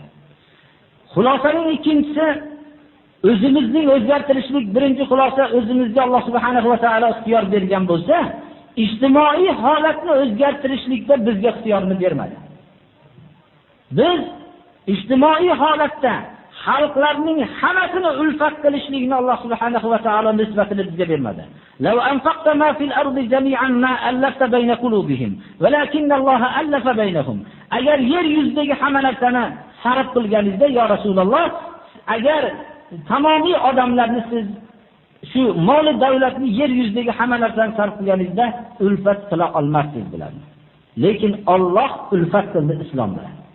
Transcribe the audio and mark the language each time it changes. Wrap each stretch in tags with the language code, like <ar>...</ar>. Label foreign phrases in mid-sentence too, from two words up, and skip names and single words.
<uz>Xulosaning ikkinchisi o'zimizning o'zgartirishlik, birinchi xulosa o'zimizga Alloh subhanahu va taolo ixtiyor bergan bo'lsa, ijtimoiy holatni o'zgartirishlikda bizga ixtiyorni bermadi. Biz ijtimoiy holatda xalqlarning hammasini ulfat qilishlikni Alloh subhanahu va taolo nisbatini bizga bermadi.</uz> <ar>لو أنفقت ما في الأرض جميعا ما ألفت بين قلوبهم، ولكن الله ألف بينهم.</ar> <uz>Agar yer yuzidagi hamma narsani sarf qilganingizda, yo Rasululloh, agar tamomiy odamlarni siz shu mol davlatni yer yuzidagi hamma narsani sarf qilganingizda ulfat qila olmassiz bularni. Lekin Alloh ulfat qildi islom bilan.</uz>